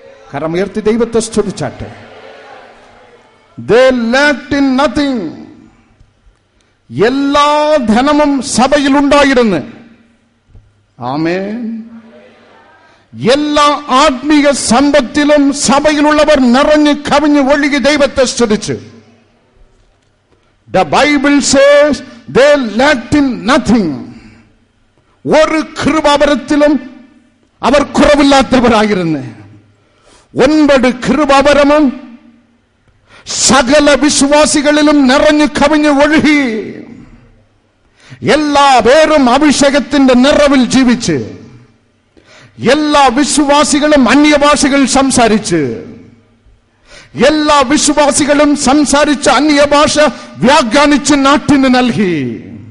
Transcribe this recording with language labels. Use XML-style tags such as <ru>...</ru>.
<ml>കരമുയർത്തി ദൈവത്തെ സ്തുതിച്ചാട്ടെ.</ml> <en>They lacked in nothing.</en> <ml>എല്ലാ ധനവും സഭയിൽ ഉണ്ടായിരുന്നു. ആമേൻ. എല്ലാ ആത്മീയ സമ്പത്തിലും സഭയിലുള്ളവർ നിറഞ്ഞു കവിഞ്ഞു ഒഴുകി ദൈവത്തെ സ്തുതിച്ചു.</ml> <en>The Bible says they lacked in nothing.</en> <ml>ഒരു കൃപാവരത്തിലും അവർ കുറവില്ലാത്തവരായിരുന്നു. 9 കൃപാവരമും സകല വിശ്വാസികളിലും നിറഞ്ഞു കവിഞ്ഞു ഒഴുകി. എല്ലാ പേരും അഭിഷേകത്തിന്റെ നിറവിൽ ജീവിച്ച്, എല്ലാ വിശ്വാസികളും അന്യഭാഷകൾ സംസാരിച്ച്, എല്ലാ വിശ്വാസികളും സംസാരിച്ച അന്യഭാഷ വ്യാഖ്യാനിച്ച് നാട്ടിന് നൽകി.</ml>